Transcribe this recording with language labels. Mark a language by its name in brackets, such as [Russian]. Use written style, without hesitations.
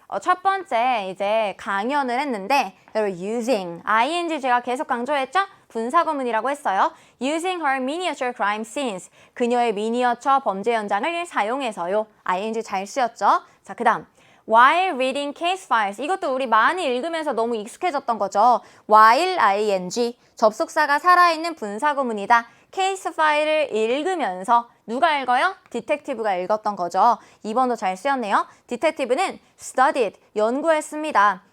[Korean] 첫 번째 이제 강연을 했는데 using, ing 제가 계속 강조했죠? 분사구문이라고 했어요. [English] Using her miniature crime scenes. [Korean] 그녀의 미니어처 범죄 현장을 사용해서요. ing 잘 쓰였죠? 자, 그 다음 [English] while reading case files. [Korean] 이것도 우리 많이 읽으면서 너무 익숙해졌던 거죠. while ing, 접속사가 살아있는 분사구문이다. 케이스 파일을 읽으면서 누가 읽어요? 디텍티브가 읽었던 거죠. 2번도 잘 쓰였네요. 디텍티브는 studied, 연구했습니다.